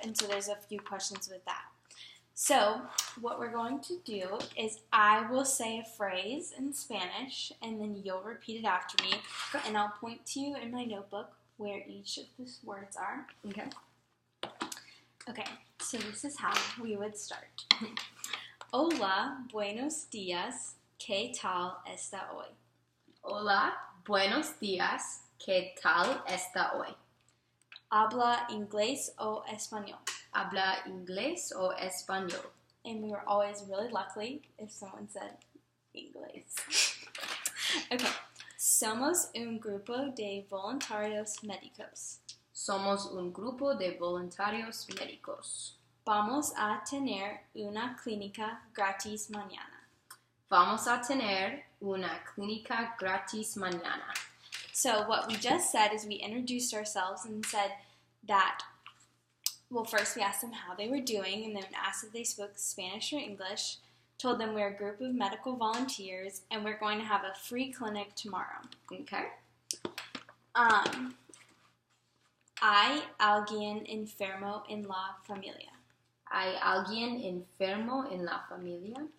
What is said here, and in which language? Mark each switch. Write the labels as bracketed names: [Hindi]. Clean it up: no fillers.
[English] And so there's a few questions with that. So what we're going to do is I will say a phrase in Spanish, and then you'll repeat it after me. And I'll point to you in my notebook where each of the words are. Okay, so this is how we would start. [Spanish] Hola, buenos días, ¿qué tal está hoy? Hola, buenos días, ¿qué tal está hoy? Habla inglés o español? Habla inglés o español? [English] And we were always really lucky if someone said inglés. [Spanish] Okay, somos un grupo de voluntarios médicos. Somos un grupo de voluntarios médicos. Vamos a tener una clínica gratis mañana. Vamos a tener una clínica gratis mañana. [English] So what we just said is we introduced ourselves and said that, well, first we asked them how they were doing, and then asked if they spoke Spanish or English, told them we're a group of medical volunteers, and we're going to have a free clinic tomorrow. Okay. [Spanish] ¿Hay alguien enfermo en la familia? ¿Hay alguien enfermo en la familia?